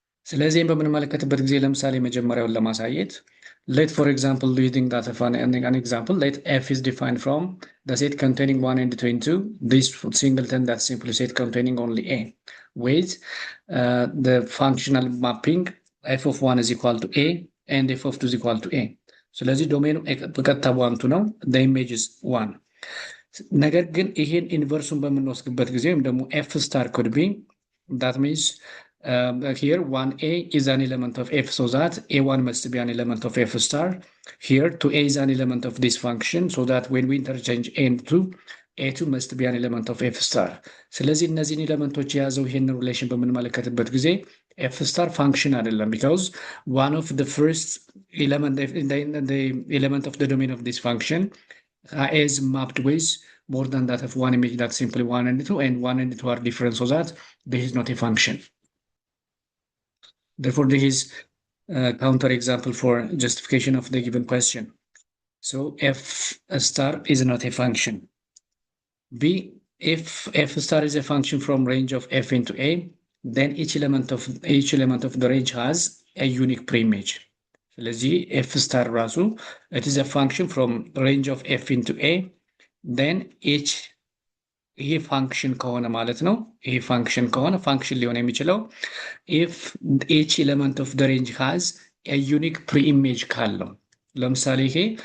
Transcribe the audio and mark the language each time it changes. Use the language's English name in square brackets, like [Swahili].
[Amharic] ስለዚህ በምንመለከትበት ጊዜ ለምሳሌ መጀመሪያውን ለማሳየት [English] let for example using that an example let f is defined from the set containing 1 and 2 into this singleton that simply set containing only a with the functional mapping f of 1 is equal to a and f of 2 is equal to a. [Amharic] ስለዚህ ዶሜኑ በቀጥታ ዋንቱ ነው [English] the image is 1. [Amharic] ነገር ግን ይሄን ኢንቨርሱን በምንወስድበት ጊዜ ወይም ደግሞ [English] f star could be that means here 1a is an element of f, so that a1 must be an element of f star. Here 2a is an element of this function, so that when we interchange a and 2, a2 must be an element of f star. [Amharic] ስለዚህ እነዚህን ኤሌመንቶች የያዘው ይሄን ሪሌሽን በምንመለከትበት ጊዜ [English] f star function አይደለም, because one of the first element, the element of the domain of this function is mapped with more than that of one image, that's simply 1 and 2, and 1 and 2 are different, so that this is not a function. Therefore, this is a counterexample for justification of the given question. So f star is not a function. B, if f star is a function from range of f into a, then each element of the range has a unique preimage. ስለዚህ f star ራሱ it is a function from range of f into a, then each [Amharic] ይሄ ፋንክሽን ከሆነ ማለት ነው። ይሄ ፋንክሽን ከሆነ ፋንክሽን ሊሆን የሚችለው [English] if each element of the range has a unique preimage [Amharic] ካለው፣ ለምሳሌ ይሄ